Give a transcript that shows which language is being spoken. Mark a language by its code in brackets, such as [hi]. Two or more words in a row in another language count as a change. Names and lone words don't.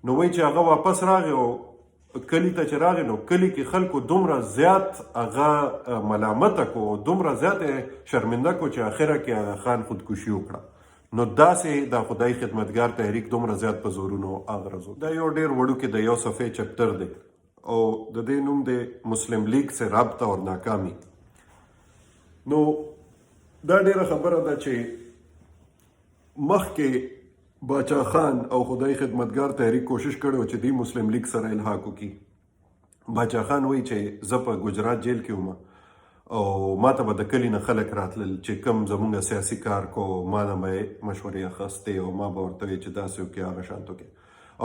[ps] نو وایي چې هغه واپس راغی او کلی ته چې راغی نو کلی کې خلکو دومره زیات هغه ملامته کو، دومره زیات شرمنده کو چې اخره کې هغه خان خودکشي وکړه. نو داسې د خدای خدمتګار تحریک دومره زیات په زورونو اغرزو. دا یو ډېر وړوکی د یو صفحې چپټر دی او د دې نوم دی مسلم لیگ سے رابطہ اور ناکامی. نو دا ډېره خبره ده چې مخکې باچا خان او خدای خدمتګار تحریک کوشش کړی و چې دی مسلم لیگ سره الحاق وکړي. باچا خان وایي چې زه په ګجرات جیل کې وم او ما ته به د کلي نه خلک راتلل چې کوم زمونږ سیاسي کار کو، ما نه به یې مشورې اخیستې او ما به ورته ویل چې داسې وکړې هغه شانت وکړې.